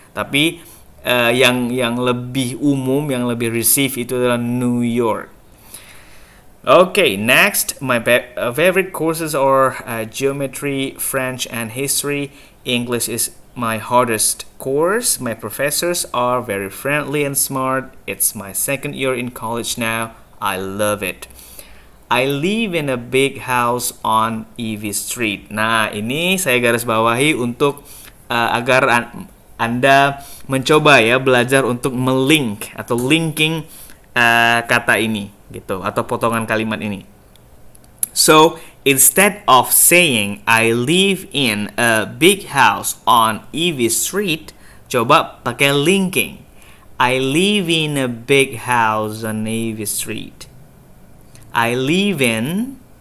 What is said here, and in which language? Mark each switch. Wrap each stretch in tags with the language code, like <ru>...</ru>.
<id>Tapi yang lebih umum, yang lebih receive itu adalah New York.</id> <en>Okay, next, my favorite courses are geometry, French, and history. English is my hardest course. My professors are very friendly and smart. It's my second year in college now. I love it. I live in a big house on Ivy Street.</en> <id>Nah, ini saya garis bawahi untuk agar Anda mencoba ya, belajar untuk melink atau linking kata ini gitu, atau potongan kalimat ini.</id> <en>So, instead of saying I live in a big house on Ivy Street,</en> <id>coba pakai linking.</id> <en>I live in a big house on Ivy Street. I live in,</en>